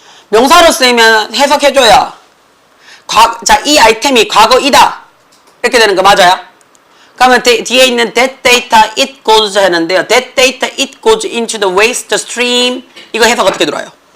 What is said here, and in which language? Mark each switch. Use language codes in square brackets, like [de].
[ko] 명사로 쓰이면 해석해줘야. 자, 이 아이템이 과거이다. 이렇게 되는 거 맞아요? 그러면 뒤에 있는 [en] that data it goes [ko] 하는데요. [en] that data it goes into the waste stream. [ko] 이거 해석 어떻게 들어요?